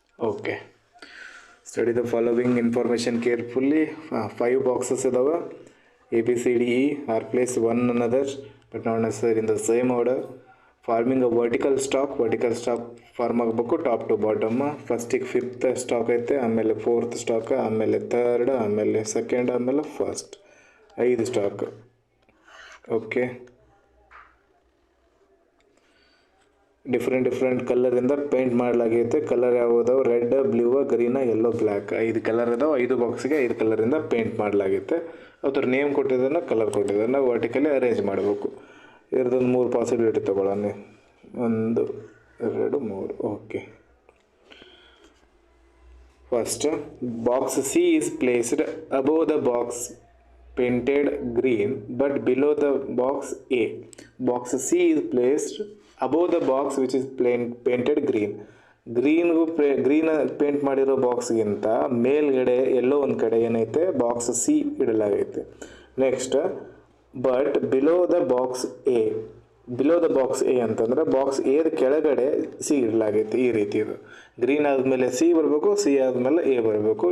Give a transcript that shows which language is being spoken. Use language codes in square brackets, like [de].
[en] Okay, study the following information carefully. [kn] 5 boxes ಇದಾವೆ. [en] ABCDE are placed one another but not necessarily in the same order. Forming a vertical stalk form ಆಗಬೇಕು top to bottom. [kn] ಫಸ್ಟಿಗೆ 5th stock ಐತೆ, ಆಮೇಲೆ 4th stock, ಆಮೇಲೆ 3rd, ಆಮೇಲೆ 2nd, ಆಮೇಲೆ 1st. 5 stock. Okay, different ಕಲರಿಂದ paint ಮಾಡಲಾಗೈತೆ. Colour ಯಾವುದಾವು? Red, blue, green, yellow, black. 5 colour ಅದಾವೆ. 5 ಬಾಕ್ಸಿಗೆ 5 ಕಲರಿಂದ paint ಮಾಡಲಾಗೈತೆ. ಅದ್ರ name ಕೊಟ್ಟಿದ್ದನ್ನು, colour ಕೊಟ್ಟಿದ್ದನ್ನು ನಾವು ವರ್ಟಿಕಲಿ ಅರೇಂಜ್ ಮಾಡಬೇಕು. ಇದ್ರದ್ದೊಂದು 3 ಪಾಸಿಬಿಲಿಟಿ ತೊಗೊಳ್ಳೋಣ. 1 2 3. [en] Okay, first box C is placed above the box painted green but below the box A. Box C is placed above the box which is painted green. [kn] Green paint ಮಾಡಿರೋ ಬಾಕ್ಸ್ಗಿಂತ ಮೇಲ್ಗಡೆ ಎಲ್ಲೋ ಒಂದು ಕಡೆ ಏನೈತೆ box C ಇಡಲಾಗೈತೆ. Next, [en] But below the box A. [kn] Below the box A ಅಂತಂದ್ರೆ box ಎದ ಕೆಳಗಡೆ C ಇಡಲಾಗೈತೆ. ಈ ರೀತಿ ಇದು ಗ್ರೀನ್ ಆದಮೇಲೆ ಸಿ ಬರಬೇಕು, ಸಿ ಆದಮೇಲೆ ಎ ಬರಬೇಕು.